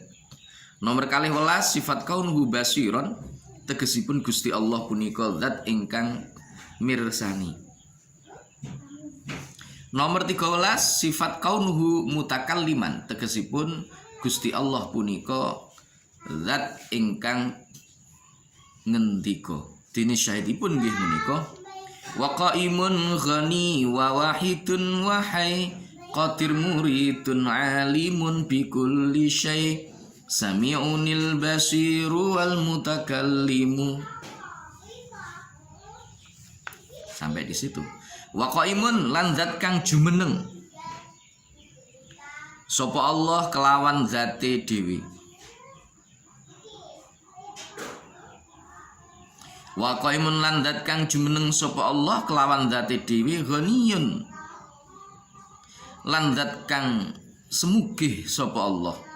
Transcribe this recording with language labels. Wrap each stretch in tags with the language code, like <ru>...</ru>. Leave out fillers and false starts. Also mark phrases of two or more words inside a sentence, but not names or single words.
<jv>Nomor 12 sifat</jv> <ar>كونه بصيرا,</ar> <jv>tegesipun Gusti Allah punika zat ingkang mirsani. Nomor 13 sifat</jv> <ar>كونه متكلما,</ar> <jv>tegesipun Gusti Allah punika zat ingkang ngendika. Dene syahidipun nggih menika</jv> <ar>وقائم غني وواحد وحي قادر مريد عالم بكل شيء سميع البصير والمتكلم.</ar> <id>Sampai di situ.</id> <ar>وقائم</ar> <jv>lan zat kang jumeneng sapa Allah kelawan zate dhewe.</jv> <ar>وقائم</ar> <jv>lan zat kang jumeneng sapa Allah kelawan zate dhewe ghaniyun lan zat kang semugih sapa Allah.</jv>